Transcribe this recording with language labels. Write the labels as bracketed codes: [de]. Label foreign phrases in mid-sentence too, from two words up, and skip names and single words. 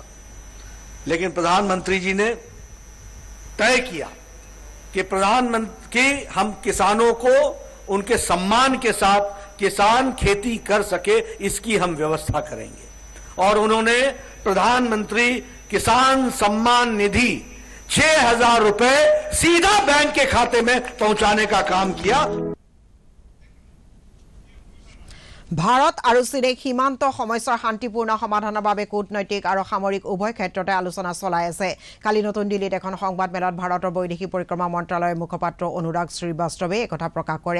[hi] लेकिन प्रधानमंत्री जी ने तय किया कि प्रधानमंत्री हम किसानों को उनके सम्मान के साथ किसान खेती कर सके इसकी हम व्यवस्था करेंगे। और उन्होंने प्रधानमंत्री किसान सम्मान निधि 6,000 रुपए सीधा बैंक के खाते में पहुंचाने का काम किया। [as] ভাৰত আৰু চীনে সীমান্ত সমস্যাৰ শান্তিপূৰ্ণ সমাধানৰ বাবে কূটনৈতিক আৰু সামৰিক উভয় ক্ষেত্ৰতে আলোচনা চলাই আছে। কালি নতুন দিল্লীত এখন সংবাদমেলত ভাৰতৰ বৈদেশিক পৰিক্ৰমা মন্ত্ৰালয়ৰ মুখপাত্ৰ অনুৰাগ শ্ৰীবাস্তৱে একথা প্ৰকাশ কৰে।